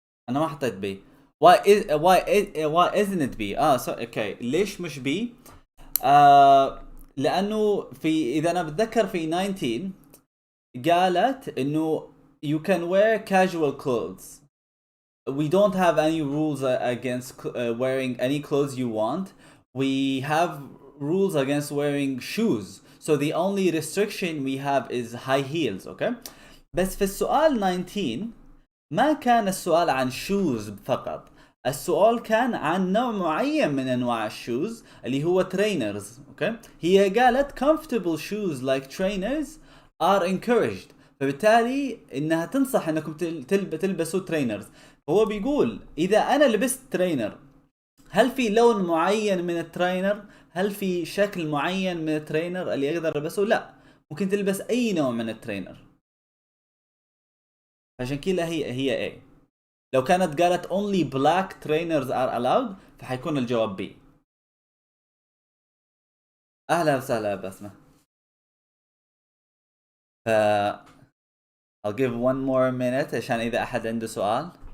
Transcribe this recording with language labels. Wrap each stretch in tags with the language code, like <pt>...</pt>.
<ar>أنا ما حطيت B.</ar> <en>Why isn't it B? So okay.</en> <ar>ليش مش B? لأنه إذا أنا بتذكر في 19 قالت إنه</ar> <en>you can wear casual clothes. We don't have any rules against wearing any clothes you want. We have rules against wearing shoes. So the only restriction we have is high heels. Okay.</en> <ar>بس في السؤال 19 ما كان السؤال عن shoes فقط. السؤال كان عن نوع معين من انواع الشوز اللي هو trainers.</ar> <en>Okay.</en> <ar>هي قالت</ar> <en>comfortable shoes like trainers are encouraged.</en> <ar>فبالتالي انها تنصح انكم تلبسوا trainers. هو بيقول اذا انا لبست trainer هل في لون معين من الترينر؟ هل في شكل معين من الترينر اللي اقدر البسه؟ لا، ممكن تلبس اي نوع من الترينر. عشان كذا هي A. لو كانت قالت</ar> <en>only black trainers are allowed</en> <ar>فحيكون الجواب B. اهلا وسهلا بسمة.</ar> <en>I'll give one more minute</en> <ar>عشان اذا احد عنده سؤال.</ar>